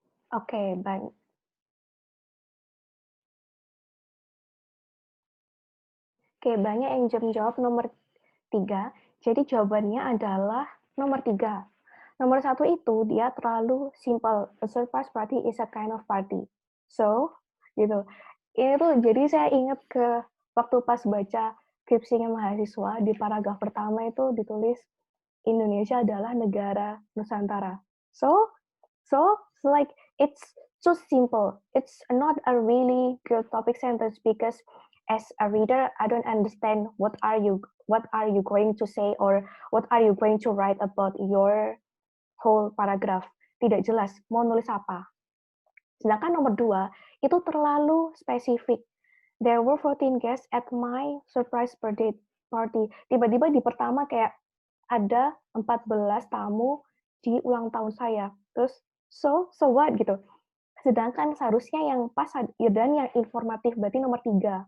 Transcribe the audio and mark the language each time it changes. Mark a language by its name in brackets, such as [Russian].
[Indonesian] Oke, baik. Oke, banyak yang jawab nomor 3. Jadi jawabannya adalah nomor 3. Nomor 1 itu dia terlalu simple. [English] A surprise party is a kind of party. [Indonesian] So, gitu. Itu jadi saya ingat ke waktu pas baca skripsinya mahasiswa, di paragraf pertama itu ditulis Indonesia adalah negara Nusantara. [English] So like it's so simple. It's not a really good topic sentence because as a reader, I don't understand what are you going to say or what are you going to write about your whole paragraph. [Indonesian] Tidak jelas mau nulis apa. Sedangkan nomor 2 itu terlalu spesifik. [English] There were 14 guests at my surprise birthday party. [Indonesian] Tiba-tiba di pertama kayak ada 14 tamu di ulang tahun saya. Terus [English] so what [Indonesian] gitu. Sedangkan seharusnya yang pas dan yang informatif berarti nomor 3.